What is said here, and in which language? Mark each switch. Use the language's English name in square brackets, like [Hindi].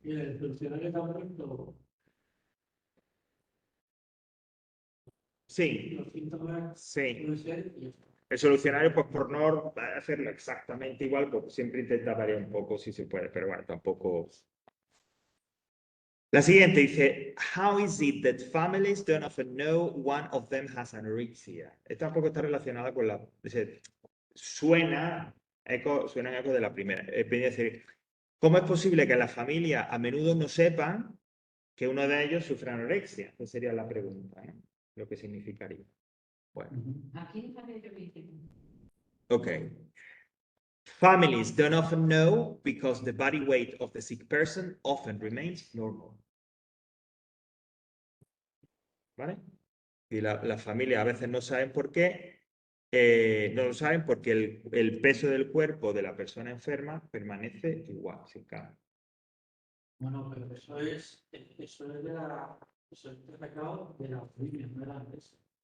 [Spanish] Y el funcionario está puesto Sí, los síntomas sí. pueden ser y esto. El solucionario, pues por no hacerlo exactamente igual, pues siempre intenta variar un poco si se puede, pero bueno, tampoco. La siguiente dice, [English] how is it that families don't often know one of them has anorexia? [Spanish] Esta tampoco está relacionada con la... Dice, suena en eco de la primera. Es decir, ¿cómo es posible que las familias a menudo no sepan que uno de ellos sufre anorexia? Esa sería la pregunta, ¿no? Lo que significaría. Bueno. Aquí no sale yo [English] Okay. Families don't often know because the body weight of the sick person often remains normal. [Spanish] ¿Vale? Y la familia a veces no saben por qué, no lo saben porque el peso del cuerpo de la persona enferma permanece igual, sin cambio. Bueno, pero eso es de la, eso es sacado de la familia, no era antes.